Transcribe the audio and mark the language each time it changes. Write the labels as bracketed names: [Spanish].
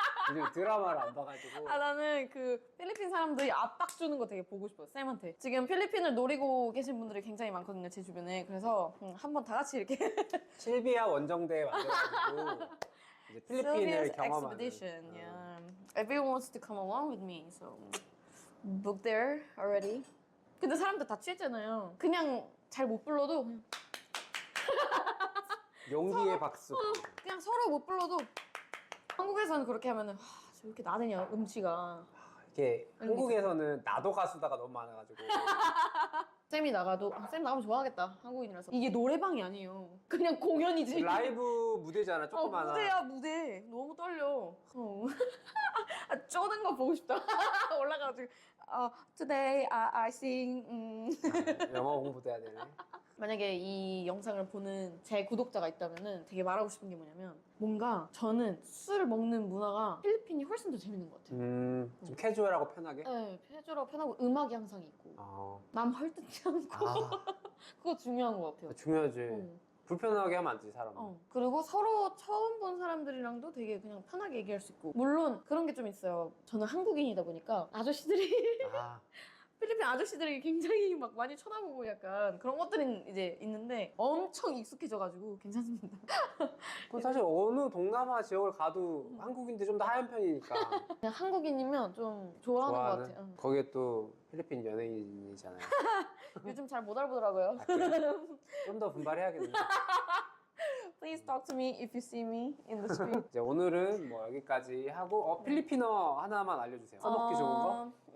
[Korean] 요즘 드라마를 안 봐가지고. 나는 그 필리핀 사람들이 압박 주는 거 되게 보고 싶어요, 쌤한테. 지금 필리핀을 노리고 계신 분들이 굉장히 많거든요, 제 주변에. 그래서 한번 다 같이 이렇게 실비아 원정대 만들어가지고 이제 필리핀을 [English] Sylvia's [Korean] 경험하는. [English] expedition, yeah. Everyone wants to come along with me, so book there already. [Korean] 근데 사람들 다 취했잖아요. 그냥 잘 못 불러도 용기의 박수. 그냥 서로 못 불러도 한국에서는 그렇게 하면은 왜 이렇게 나대냐 음치가. 이게 한국에서는 나도 가수다가 너무 많아가지고. 쌤이 나가도 쌤 나가면 좋아하겠다, 한국인이라서. 이게 노래방이 아니에요, 그냥 공연이지. 라이브 무대잖아, 조그마한. 무대야, 무대. 너무 떨려. 쪼는 거 보고 싶다. 올라가가지고 [English] Today I sing. [Korean] 영어 공부도 해야 되네. 만약에 이 영상을 보는 제 구독자가 있다면은 되게 말하고 싶은 게 뭐냐면, 뭔가 저는 술을 먹는 문화가 필리핀이 훨씬 더 재밌는 것 같아요. 좀 캐주얼하고 편하게? 네, 캐주얼하고 편하고 음악이 항상 있고 남 헐뜯지 않고. 그거 중요한 것 같아요. 중요하지. 불편하게 하면 안 되지, 사람. 그리고 서로 처음 본 사람들이랑도 되게 그냥 편하게 얘기할 수 있고. 물론 그런 게 좀 있어요. 저는 한국인이다 보니까 아저씨들이 필리핀 아저씨들이 굉장히 막 많이 쳐다보고 약간 그런 것들이 이제 있는데 엄청 익숙해져가지고 괜찮습니다. 그건 사실 어느 동남아 지역을 가도 한국인들 좀 더 하얀 편이니까 그냥 한국인이면 좀 좋아하는 것 좋아하는. 같아요. 응. 거기에 또 필리핀 연예인이잖아요. 요즘 잘 못 알아보더라고요. 좀 더 분발해야겠네. [English] Please talk to me if you see me in the street. [Korean] 이제 오늘은 뭐 여기까지 하고 필리핀어 하나만 알려주세요. 써먹기 좋은 거?